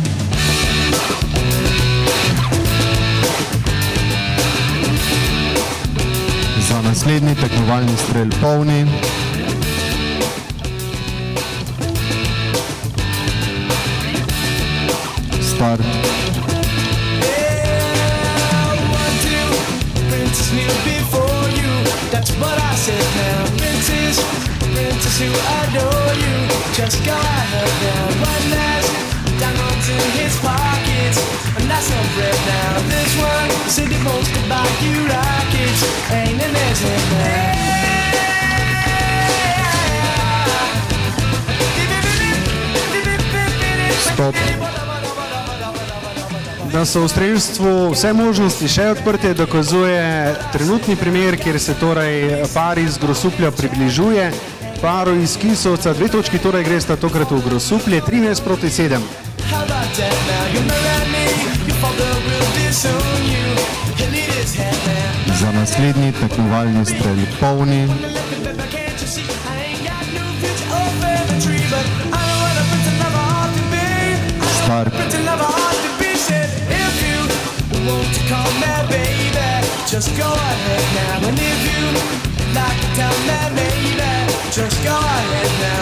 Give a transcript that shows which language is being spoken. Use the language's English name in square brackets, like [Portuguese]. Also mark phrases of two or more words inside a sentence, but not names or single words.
[Slovenian] Za naslednji tekmovalni strel polni. [English] Start. Princess kneel before you, that's what I said now. Princess, princess who adore you, just go ahead now. One last diamonds in his pockets, and that's some bread now. This one said he wants to buy you rockets, ain't in his head now. Stop. [Slovenian] Da so v strelstvu vse možnosti še odprte, dokazuje trenutni primer, kjer se torej par iz Grosuplja približuje paru iz Kisovca, 2 točki torej gresta tokrat v Grosuplje, 13:7. [English] How about that now? You marry me, your father will disown you. He'll need his head now. [Slovenian] Za naslednji tekmovalni strel polni. [English] Can't you see I ain't got no future up in the tree, but I know what a pretty lover ought to be. Start. Pretty lover ought to be said. If you want to call me baby, just go ahead now. And if you like to tell me maybe, just go ahead now.